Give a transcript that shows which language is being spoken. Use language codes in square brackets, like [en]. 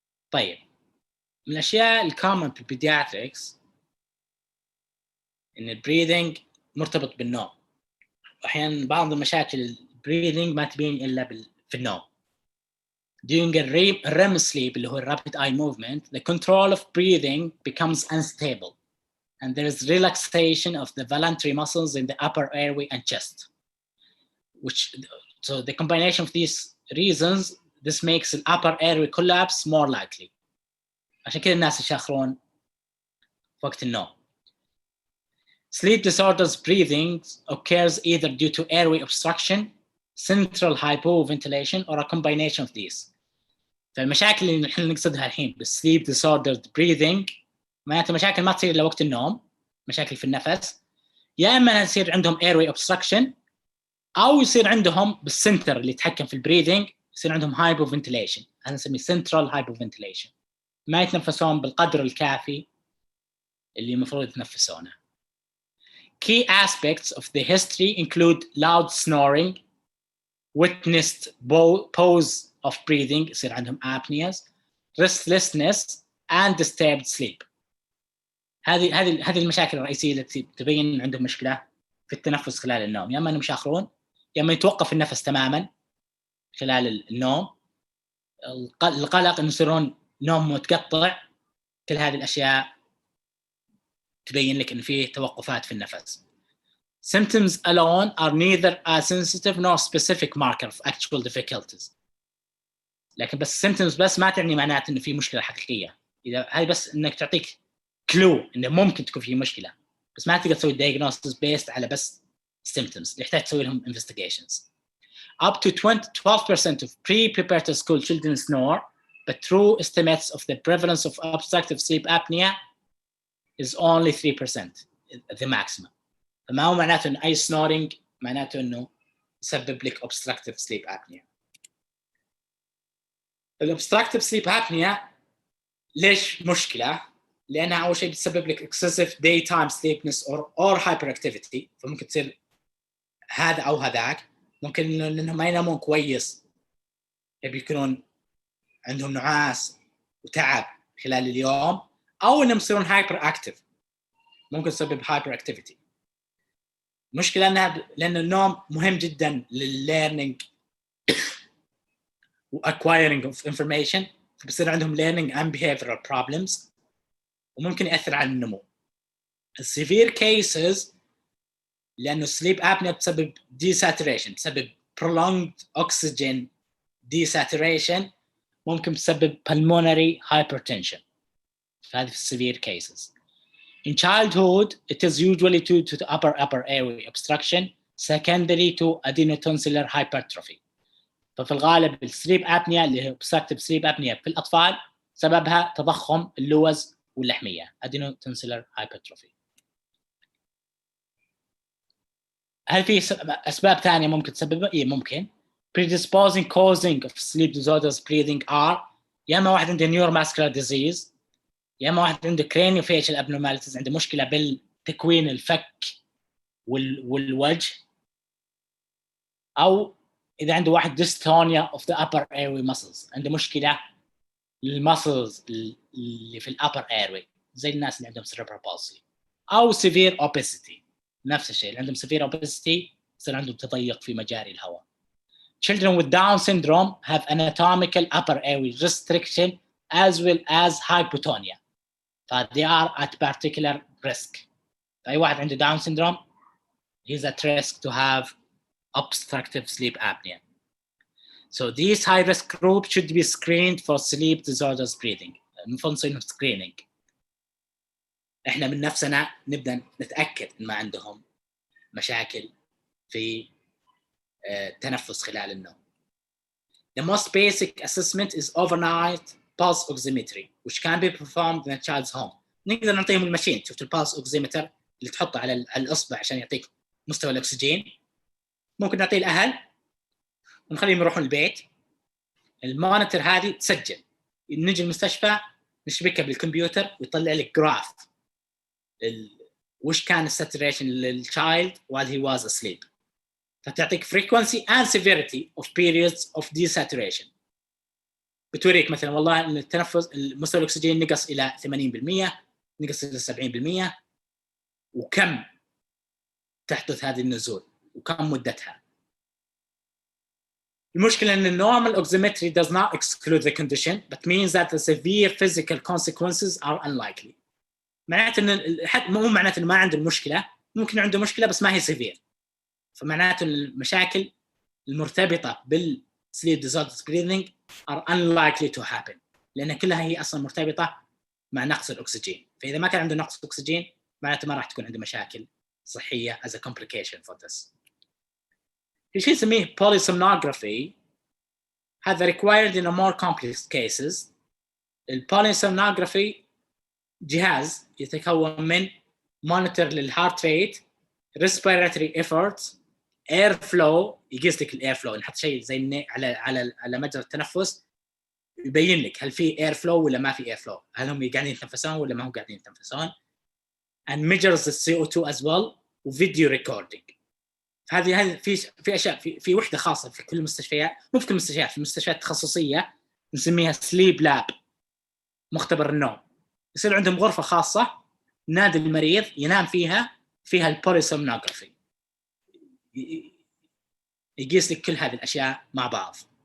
[ar] طيب من الأشياء الكومن في البيدياتريكس ان البريذنج مرتبط بالنوم. احيانا بعض المشاكل البريذنج ما تبين الا في النوم. [en] During a REM sleep [ar] اللي هو [en] rapid eye movement, the control of breathing becomes unstable and there is relaxation of the voluntary muscles in the upper airway and chest. So the combination of these reasons, this makes the upper airway collapse more likely. [ar] عشان كده الناس يشاخرون وقت النوم. [en] Sleep disorders breathing occurs either due to airway obstruction, central hypoventilation, or a combination of these. [ar] فالمشاكل اللي نحن نقصدها الحين بالsleep disordered breathing معناته مشاكل ما تصير لوقت النوم، مشاكل في النفس، يا اما يصير عندهم airway obstruction او يصير عندهم بالسنتر اللي يتحكم في البريذنج يصير عندهم hypoventilation، هذا نسميه central hypoventilation، ما يتنفسون بالقدر الكافي اللي المفروض يتنفسونه. [en] Key aspects of the history include loud snoring, witnessed pause of breathing [ar] يصير عندهم [en] apneas, restlessness and disturbed sleep. [ar] هذه المشاكل الرئيسية التي تبين عندهم مشكلة في التنفس خلال النوم، يا اما انهم يشاخرون، يا اما يتوقف النفس تماما خلال النوم، القلق انه يصيرون نوم متقطع. كل هذه الاشياء تبين لك انه فيه توقفات في النفس. [en] Symptoms alone are neither a sensitive nor specific marker of actual difficulties. [ar] لكن بس symptoms بس ما تعني معناته انه في مشكله حقيقيه. اذا هاي بس انك تعطيك كلو انه ممكن تكون في مشكله، بس ما تقدر تسوي diagnosis based على بس symptoms. يحتاج تسوي لهم investigations. [en] Up to 12% of pre-pubertal school children snore, but true estimates of the prevalence of obstructive sleep apnea is only 3%, the maximum. [ar] فما هو معناته إن أي snoring معناته إنه يسبب لك obstructive sleep apnea. obstructive sleep apnea ليش مشكلة؟ لأنها أول شيء بتسبب لك [en] excessive daytime sleepiness or hyperactivity، [ar] فممكن تصير هذا أو هذاك. ممكن لأنهم ما ينامون كويس، بيكونون عندهم نعاس وتعب خلال اليوم، أو إنهم يصيرون hyperactive، ممكن تسبب hyperactivity. مشكلة أنها لأن النوم مهم جدا للlearning وacquiring of information، فبصير عندهم [en] learning and behavioral problems [ar] وممكن يأثر على النمو. [en] severe cases لأنه sleep apnea بتسبب desaturation، بتسبب prolonged oxygen desaturation، [ar] ممكن تسبب [en] pulmonary hypertension. [ar] فهذه في [en] severe cases. In childhood, it is usually due to the upper airway obstruction secondary to adenotonsillar hypertrophy. [ar] ففي الغالب السليب apnea اللي هي obstructive sleep apnea في الأطفال سببها تضخم اللوز واللحمية adenotonsillar hypertrophy. هل في أسباب ثانية ممكن تسببها؟ إيه ممكن. [en] Predisposing causing of sleep disorders breathing are [ar] يا إما واحد عنده neuromuscular disease، يا اما واحد عنده craniofacial abnormalities، عنده مشكله بالتكوين الفك والوجه، او اذا عنده واحد [en] dystonia of the upper airway muscles، [ar] عنده مشكله للمسلز اللي في الابر airway زي الناس اللي عندهم cerebral palsy، او severe obesity. نفس الشيء اللي عندهم severe obesity يصير عندهم تضيق في مجاري الهواء. [en] Children with Down syndrome have anatomical upper airway restriction as well as hypotonia. they are at particular risk. [ar] أي واحد عنده [en] Down syndrome he's at risk to have obstructive sleep apnea. So these high risk groups should be screened for sleep disorders breathing. [ar] المفروض نسوي لهم screening. إحنا من نفسنا نبدأ نتأكد إن ما عندهم مشاكل في تنفس خلال النوم. [en] The most basic assessment is overnight pulse oximetry, which can be performed in a child's home. [ar] نقدر نعطيهم الماشين، شفت البالس اوكسيمتر اللي تحطه على الإصبع عشان يعطيك مستوى الأكسجين. ممكن نعطيه الأهل ونخليهم يروحون البيت. المونيتور هذه تسجل، نجي المستشفى نشبكها بالكمبيوتر ويطلع لك جراف وش كان الساتوريشن للchild [en] while he was asleep. [ar] فتعطيك [en] frequency and severity of periods of desaturation. [ar] بتوريك مثلا والله ان التنفس مستوى الاكسجين نقص الى 80%، نقص الى 70%، وكم تحدث هذه النزول وكم مدتها. المشكلة أن [en] normal oximetry does not exclude the condition but means that the severe physical consequences are unlikely. [ar] معناته أن مو معناته أنه ما عنده المشكلة، ممكن عنده مشكلة بس ما هي severe، فمعناته المشاكل المرتبطة بالsleep disordered breathing [en] are unlikely to happen، [ar] لأن كلها هي أصلا مرتبطة مع نقص الأكسجين. فإذا ما كان عنده نقص أكسجين معناته ما راح تكون عنده مشاكل صحية [en] as a complication for this. [ar] في شيء نسميه [en] polysomnography، هذا required in a more complex cases. [ar] البوليسومنوغرافي جهاز يتكون من مونيتور للهارت ريت، respiratory efforts، air flow، يقيس لك الاير فلو، نحط شيء زي على مجرى التنفس يبين لك هل في اير فلو ولا ما في اير فلو، هل هم قاعدين يتنفسون ولا ما هم قاعدين يتنفسون. [en] and measures the CO2 as well، وفيديو recording. [ar] هذه في اشياء في وحده خاصه في كل المستشفيات، مو في كل المستشفيات، في المستشفيات التخصصيه نسميها سليب لاب، مختبر النوم. يصير عندهم غرفه خاصه نادي المريض ينام فيها البوليسومنوغرافي، يقيس لك كل هذه الاشياء مع بعض.